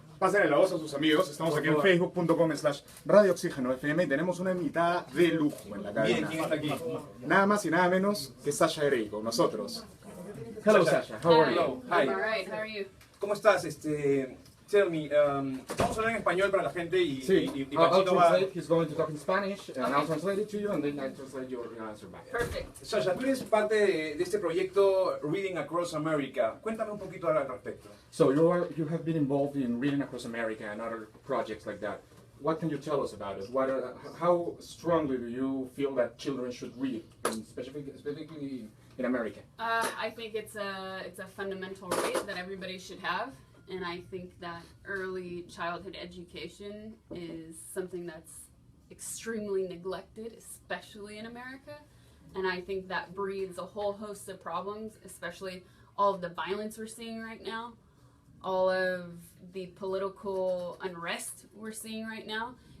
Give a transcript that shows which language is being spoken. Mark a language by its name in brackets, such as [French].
[Spanish] Pásenle la voz a sus amigos. Estamos aquí en facebook.com/Radio Oxígeno FM y tenemos una invitada de lujo en la Miren quién está aquí. Nada más y nada menos que Sasha Grey con nosotros. [English] Hello Sasha, how are you? Hello. I'm Hi. alright, how are you? [Spanish] ¿Cómo estás? [English] Tell me, [Spanish] vamos a hablar en español para la gente y [English] I'll [Spanish] Panchito va... [English] translate. He's going to talk in Spanish, and I'll translate it to you, and then I'll translate your answer back. Perfect. [Spanish] Sasha, tú eres parte de este proyecto Reading Across America. Cuéntame un poquito al respecto. [English] So you have been involved in Reading Across America and other projects like that. What can you tell us about it? How strongly do you feel that children should read, and specifically in America? I think it's a fundamental right that everybody should have, and I think that early childhood education is something that's extremely neglected, especially in America, and I think that breeds a whole host of problems, especially all of the violence we're seeing right now, all of the political unrest we're seeing right now.